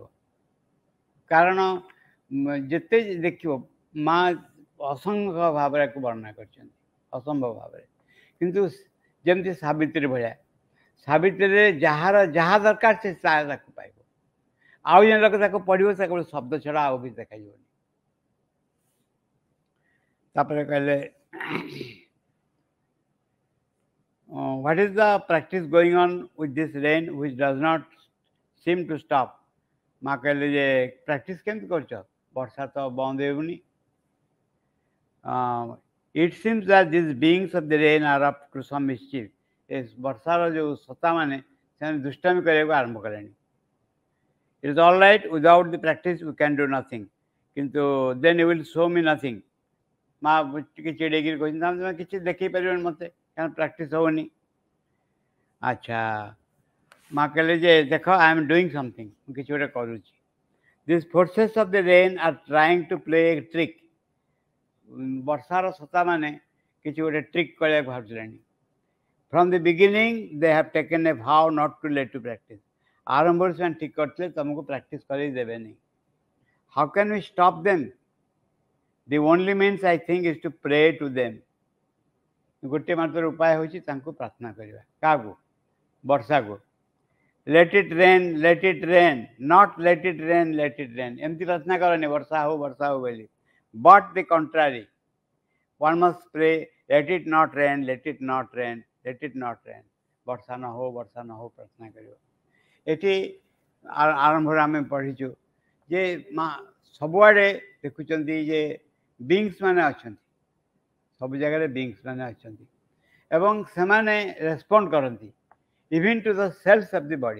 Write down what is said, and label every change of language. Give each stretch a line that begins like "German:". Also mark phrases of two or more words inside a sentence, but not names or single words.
Odia: କାରଣ ଯେତେ ଦେଖିବ ମା ଅସଂଖ୍ୟ ଭାବରେ ୟାକୁ ବର୍ଣ୍ଣନା କରିଛନ୍ତି ଅସମ୍ଭବ ଭାବରେ। କିନ୍ତୁ ଯେମିତି ସାବିତ୍ରୀ ଭଳିଆ ସାବିତ୍ରୀରେ ଯାହାର ଯାହା ଦରକାର ସେ ତାକୁ ପାଇବ। ଆଉ ଜଣେ ଲୋକ ତାକୁ ପଢ଼ିବ ସେ କେବଳ ଶବ୍ଦ ଛଡ଼ା ଆଉ କିଛି ଦେଖାଯିବନି। ତାପରେ କହିଲେ
English: what is the practice going on with this rain which does not seem to stop।
Odia: ମା କହିଲେ ଯେ ପ୍ରାକ୍ଟିସ୍ କେମିତି କରୁଛ ବର୍ଷା ତ ବନ୍ଦ ହେଉନି।
English: it seems that these beings of the rain are up to some mischief।
Odia: ଏ ବର୍ଷାର ଯେଉଁ ସତ୍ତାମାନେ ସେମାନେ ଦୁଷ୍ଟାମି କରିବାକୁ ଆରମ୍ଭ କଲେଣି।
English: it is all right without the practice we can do nothing କିନ୍ତୁ then you will show me nothing।
Odia: ମା ଟିକେ ଚିଡ଼େଇକିରି କହିଛନ୍ତି ତମେ କିଛି ଦେଖେଇ ପାରିବନି ମୋତେ କାରଣ ପ୍ରାକ୍ଟିସ୍ ହେଉନି। ଆଚ୍ଛା ମା କହିଲେ ଯେ ଦେଖ
English: I am doing something
Odia: ମୁଁ କିଛି ଗୋଟେ କରୁଛି।
English: This forces of the rain are trying to play a trick.
Odia: ବର୍ଷାର ସତ୍ତାମାନେ କିଛି ଗୋଟେ ଟ୍ରିକ୍ କରିବାକୁ ଭାବୁଥିଲେଣି।
English: From the beginning they have taken a vow not to let to practice.
Odia: ଆରମ୍ଭରୁ ସେମାନେ ଠିକ୍ କରିଥିଲେ ତୁମକୁ ପ୍ରାକ୍ଟିସ୍ କରେଇ ଦେବେନି।
English: How can we stop them. The only means I think is to pray to them.
Odia: ଗୋଟିଏ ମାତ୍ର ଉପାୟ ହେଉଛି ତାଙ୍କୁ ପ୍ରାର୍ଥନା କରିବା। କାହାକୁ ବର୍ଷାକୁ।
English: let it rain not let it rain
Odia: ଏମିତି ପ୍ରାର୍ଥନା କରନି ବର୍ଷା ହଉ ବୋଲି।
English: but the contrary one must pray let it not rain
Odia: ବର୍ଷା ନ ହଉ ପ୍ରାର୍ଥନା କରିବ। ଏଠି ଆରମ୍ଭରେ ଆମେ ପଢ଼ିଛୁ ଯେ ମା ସବୁଆଡ଼େ ଦେଖୁଛନ୍ତି ଯେ ବିଙ୍ଗସ୍ ମାନେ ଅଛନ୍ତି ସବୁ ଜାଗାରେ ବିଙ୍ଗସ୍ ମାନେ ଅଛନ୍ତି ଏବଂ ସେମାନେ ରେସ୍ପଣ୍ଡ କରନ୍ତି
English: even to the cells of the body.